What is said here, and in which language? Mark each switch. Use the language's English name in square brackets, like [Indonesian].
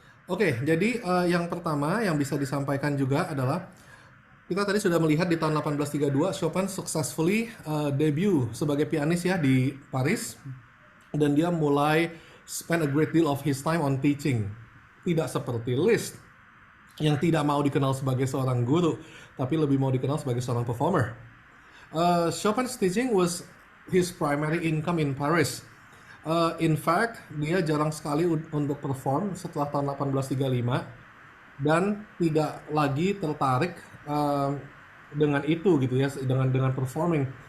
[Indonesian] Oke, jadi yang pertama yang bisa disampaikan juga adalah kita tadi sudah melihat di tahun 1832 Chopin [English] successfully debut [Indonesian] sebagai pianis ya di Paris, dan dia mulai [English] spend a great deal of his time on teaching. [Indonesian] Tidak seperti Liszt yang tidak mau dikenal sebagai seorang guru, tapi lebih mau dikenal sebagai seorang performer. [English] Chopin's teaching was his primary income in Paris. In fact, [Indonesian] dia jarang sekali untuk perform setelah tahun 1835 dan tidak lagi tertarik dengan itu gitu ya, dengan performing.